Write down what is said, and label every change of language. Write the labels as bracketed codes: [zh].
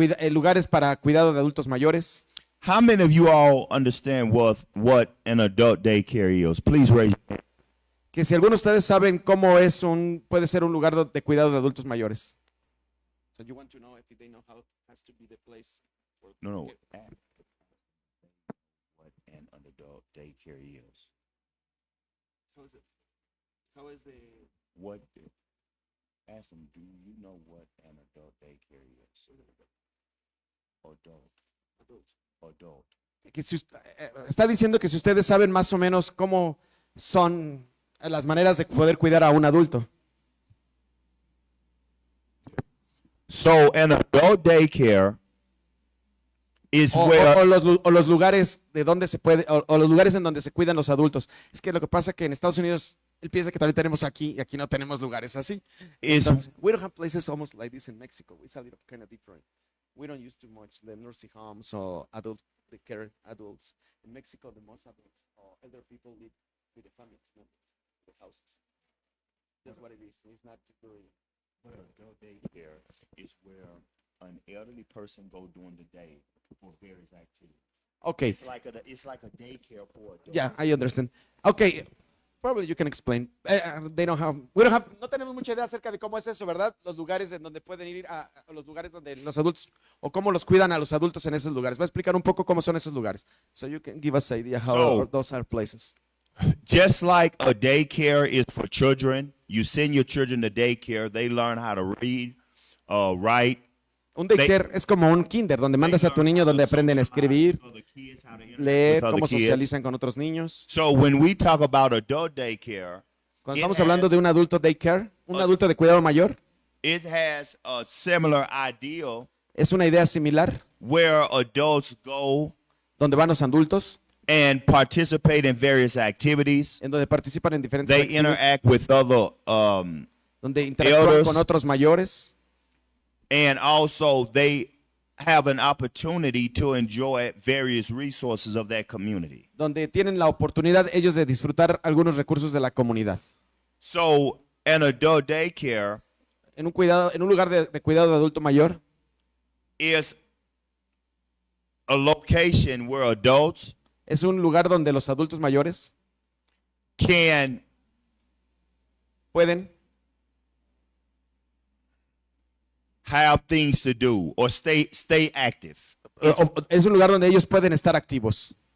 [es] lugares para cuidado de adultos mayores. [en] How many of you all understand what an adult daycare is? Please raise your hand. [es] Que si algunos de ustedes saben cómo puede ser un lugar de cuidado de adultos mayores. [en] So you want to know if they know how it has to be the place for No. Ask what an adult daycare is. How is the What? Ask them. Do you know what an adult daycare is? Adult. [es] que está diciendo que si ustedes saben más o menos cómo son las maneras de poder cuidar a un adulto. [en] So an adult daycare is where [es] O los lugares de donde se puede, o los lugares en donde se cuidan los adultos. Es que lo que pasa que en Estados Unidos él piensa que también tenemos aquí y aquí no tenemos lugares así. [en] Entonces, we don't have places almost like this in Mexico. It's a little kind of different. We don't use too much the nursing homes or adult the care adults. In Mexico, the most adults or elder people live with the families, not the houses. That's what it is. It's not very. But adult daycare is where an elderly person go during the day for various activities. Okay. It's like a daycare for adults. Yeah, I understand. Okay, probably you can explain. [es] No tenemos mucha idea acerca de cómo es eso, ¿verdad? Los lugares en donde pueden ir a los lugares donde los adultos o cómo los cuidan a los adultos en esos lugares. Voy a explicar un poco cómo son esos lugares. [en] So you can give us an idea how those are places. Just like a daycare is for children, you send your children to daycare, they learn how to read, write. [es] Un daycare es como un kinder donde mandas a tu niño donde aprenden a escribir, leer, cómo socializan con otros niños. [en] So when we talk about adult daycare, [es] Cuando estamos hablando de un adulto daycare, un adulto de cuidado mayor, [en] it has a similar ideal [es] es una idea similar [en] where adults go [es] donde van los adultos, [en] and participate in various activities. [es] en donde participan en diferentes [en] They [es] actividades, [en] interact with other [es] donde interactúan [en] elders. [es] con otros mayores, [en] and also they have an opportunity to enjoy various resources of that community. [es] donde tienen la oportunidad ellos de disfrutar algunos recursos de la comunidad. [en] So an adult daycare [es] En un lugar de cuidado de adulto mayor [en] is a location where adults [es] es un lugar donde los adultos mayores [en] can [es] pueden [en] have things to do or stay active. [es] es un lugar donde ellos pueden estar activos.